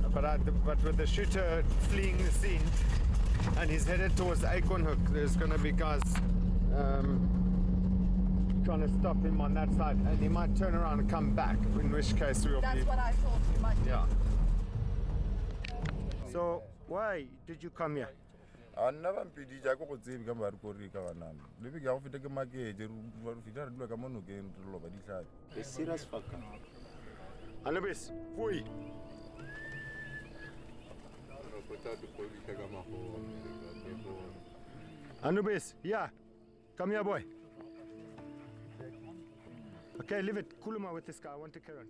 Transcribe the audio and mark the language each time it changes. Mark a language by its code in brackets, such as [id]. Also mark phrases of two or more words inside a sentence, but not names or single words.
[en] But with the shooter fleeing the scene, and he's headed towards Acornhoek, there's going to be guys trying to stop him on that side, and he might turn around and come back, in which case we'll That's what I thought you might do. Yeah. So, why did you come here? [nso] a nna bampeditša ko go tsebe ka mare ko re ka banana lebe ke ya go feta ke makete re feta re dula ka monokeng re loba dihlapi [en] serious fucker. Anubis, fui. Anubis, yeah. Come here, boy. Okay, leave it. Kuluma with this guy. I want to carry on.